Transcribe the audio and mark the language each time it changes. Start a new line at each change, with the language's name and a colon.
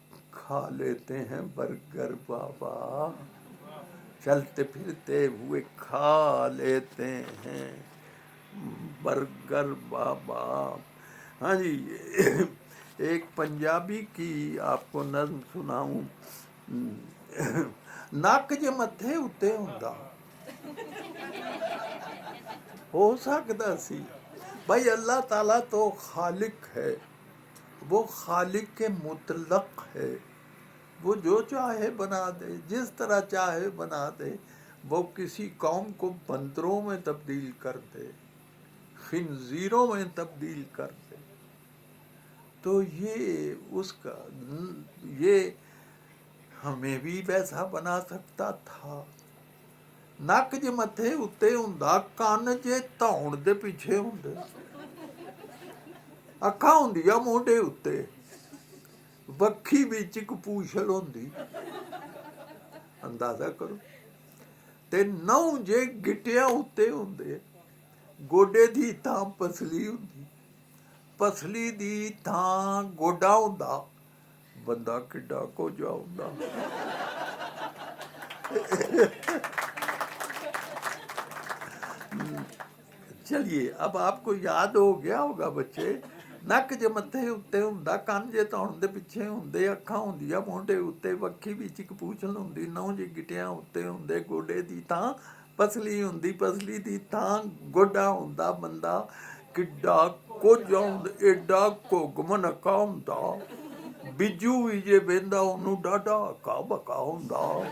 Urdu: کھا لیتے ہیں برگر بابا، چلتے پھرتے ہوئے کھا لیتے ہیں برگر بابا. ہاں جی، ایک پنجابی کی آپ کو نظم سناؤں.
Punjabi: نک جے متھے اتے ہوندا ہو سکتا سی.
Urdu: بھائی اللہ تعالیٰ تو خالق ہے، وہ خالق کے مطلق ہے، وہ جو چاہے بنا دے، جس طرح چاہے بنا دے. وہ کسی قوم کو بندروں میں تبدیل کر دے، خنزیروں میں تبدیل کر دے، تو یہ اس کا، یہ ہمیں بھی ویسا بنا سکتا تھا.
Punjabi: نک جے متھے اتے ہوندا، کان جے دھون دے پیچھے ہوندے، اکھاں ہوندیاں مونڈے اتے، وکھی وچ اک پوچھل ہوندی.
Urdu: اندازہ کرو.
Punjabi: تے نو جے گٹیاں اتے ہوندے، گوڈے دی تھاں پسلی ہوندی، پسلی دی تھاں گوڈا ہوندا. بندہ کڈا کوجا ہوندا.
Urdu: چلیے اب آپ کو یاد ہو گیا ہوگا بچے.
Punjabi: نک جے متھے اتے ہوندا، کان جے دھون دے پیچھے ہوندے، اکھاں ہوندیاں مونڈے اتے، وکھی وچ اک پوچھل ہوندی، نو جے گٹیاں اتے ہوندے، گوڈے دی تھاں پسلی ہوندی، پسلی دی تھاں گوڈا ہوندا. بندہ کڈا کوجا ہوندا، ایڈا گھگ منکا ہوندا. بجو وی جے ویندا اونوں ڈاڈا ہکا بکا ہوندا.